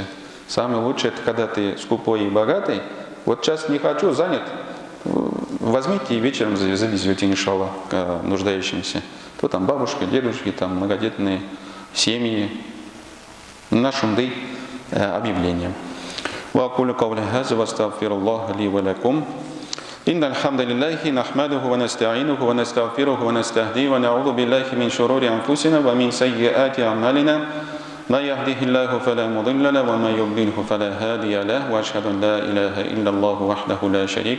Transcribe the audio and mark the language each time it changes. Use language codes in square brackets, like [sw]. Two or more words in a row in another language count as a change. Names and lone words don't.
[ru] Самое лучшее — это когда ты скупой и богатый. Вот сейчас не хочу, занят, возьмите и вечером завезете, иншаллах, к нуждающимся. То там бабушка, дедушки, там многодетные семьи. Нашумды объявления. [ar] وأقول قولي هذا وأستغفر الله لي ولكم إن الحمد لله نحمده ونستعينه ونستغفره ونستهديه ونعوذ بالله من شرور أنفسنا ومن سيئات أعمالنا من يهده الله فلا مضل له ومن يضلله فلا هادي له وأشهد أن لا إله إلا الله وحده لا شريك